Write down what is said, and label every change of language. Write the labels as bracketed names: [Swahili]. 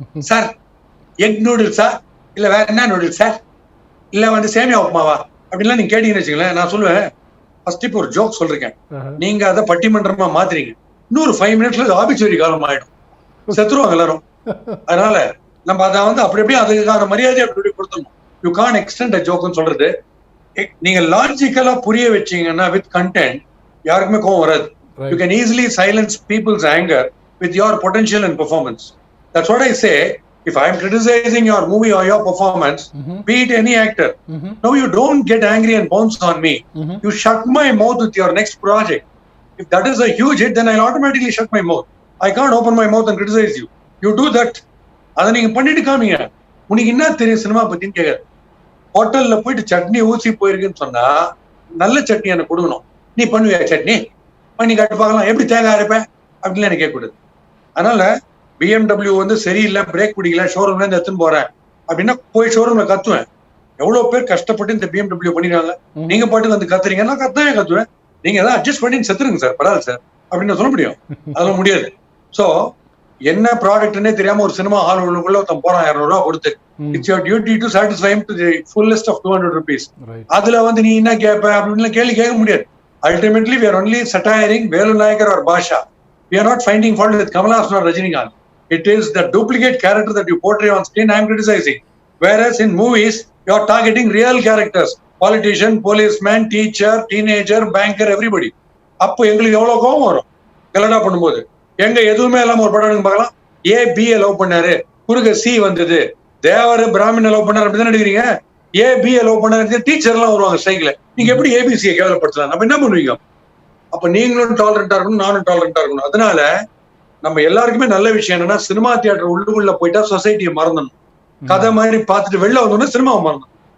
[Tamil] Sir egg நூடுல்ஸா இல்ல வேற என்ன நூடுல்ஸ் சார், இல்ல வந்து சேமியா உப்புமாவா அப்படின்லாம் நீங்க கேட்டீங்கன்னு வச்சுங்களேன், நான் சொல்லுவேன் ஃபர்ஸ்ட் இப்போ ஒரு ஜோக் சொல்றேன், நீங்க அதை பட்டிமன்றமா மாத்துறீங்க, இன்னொரு 5 மினிட்ஸ்ல ஆபிச்சுவரி காலம் ஆயிடும், செத்துருவாங்க எல்லாரும். அதனால நம்ம அதை வந்து அப்படி அப்படியே அதுக்கான மரியாதை அப்படி கொடுத்துடணும். யூ கான் எக்ஸ்டெண்ட் அ ஜோக்னு சொல்றது. நீங்க லாஜிக்கலா புரிய வச்சீங்கன்னா வித் கண்டென்ட் யாருக்குமே கோவம் வராது. [English] You can easily silence people's anger with your potential and performance. That's what I say. If I am criticizing your movie or your performance, be it any actor, no, you don't get angry and bounce on me. You shut my mouth with your next project. If that is a huge hit, then I'll automatically shut my mouth. I can't open my mouth and criticize you. You do that. [Tamil] அதை நீங்க பண்ணிட்டு காமிங்க. உனக்கு என்ன தெரியும் cinema பத்தின்னு கேட்காது. ஹோட்டல்ல போயிட்டு சட்னி ஊசி போயிருக்குன்னு சொன்னா நல்ல சட்னி எனக்கு கொடுக்கணும். நீ பண்ணுவியா சட்னி பண்ணி காட்டு பார்க்கலாம், எப்படி தேங்காய் அரைப்பேன் அப்படின்னு எனக்கு கேட்கக்கூடாது. அதனால BMW வந்து சரியில்லை, பிரேக் பிடிக்கல, ஷோரூம்ல இருந்து எடுத்துன்னு போறேன் அப்படின்னா போய் ஷோரூம்ல கத்துவேன். எவ்வளவு பேர் கஷ்டப்பட்டு இந்த BMW பண்ணிடுறாங்க, நீங்க பாட்டுக்கு வந்து கத்துறீங்க, நான் கத்துவேன், நீங்க ஏதாவது அட்ஜஸ்ட் பண்ணி செத்துருங்க சார், படாது சார் அப்படின்னு சொல்ல முடியும். அதெல்லாம் முடியாது. சோ என்ன ப்ராடக்ட்னே தெரியாம ஒரு சினிமா ஹால் உள்ளுக்குள்ள ஒருத்தன் போறான் 200 ரூபாய் கொடுத்து, it's your duty to satisfy him to the fullest of 200 rupees. அதுல வந்து நீ என்ன கேட்ப அப்படின்னு கேள்வி கேட்க முடியாது. [English] Ultimately, we are only satiring Velu Nayakar or Basha. We are not finding fault with Kamal Haasan or Rajinikanth. It is the duplicate character that you portray on screen I am criticizing. Whereas in movies, you are targeting real characters. Politician, policeman, teacher, teenager, banker, everybody. [Tamil] அப்போ எங்களுக்கு எவ்வளவு கோபம் வரும் கலடா பண்ணும்போது. எங்க எதுவுமே இல்லாம ஒரு படம் பார்க்கலாம், A-B லவ் பண்ணாரு, குறுக்க C வந்தது, தேவர பிராமண லவ் பண்ணாரு அப்படிதான் நடிக்கிறீங்க. A-B லவ் பண்ணாரு, டீச்சர் எல்லாம் வருவாங்க ஸ்ட்ரைக்ல, நீங்க எப்படி ABC கேவலப்படுத்தலாம்? நம்ம என்ன பண்ணுவீங்க? அப்ப நீங்களும் டாலரண்டா இருக்கணும், நானும் டாலரண்டா இருக்கணும். அதனால நம்ம எல்லாருக்குமே நல்ல விஷயம் என்னன்னா, சினிமா தியேட்டர் உள்ளுக்குள்ள போயிட்டா சொசைட்டியை மறந்துடணும், கதை மாதிரி பார்த்துட்டு வெளில வந்தோம்னா சினிமாவை மறந்துடும்.